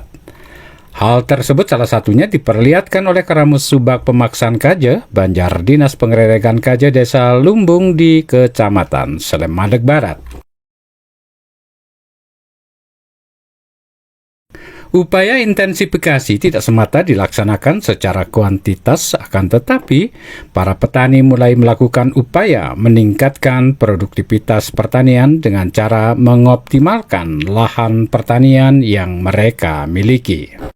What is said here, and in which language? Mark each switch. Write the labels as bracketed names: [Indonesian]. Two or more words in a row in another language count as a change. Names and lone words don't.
[Indonesian] Hal tersebut salah satunya diperlihatkan oleh Karamus Subak Pemaksaan Kaje, Banjar Dinas Pengereregan Kaje Desa Lumbung di Kecamatan Selemadak Barat. Upaya intensifikasi tidak semata dilaksanakan secara kuantitas, akan tetapi para petani mulai melakukan upaya meningkatkan produktivitas pertanian dengan cara mengoptimalkan lahan pertanian yang mereka miliki.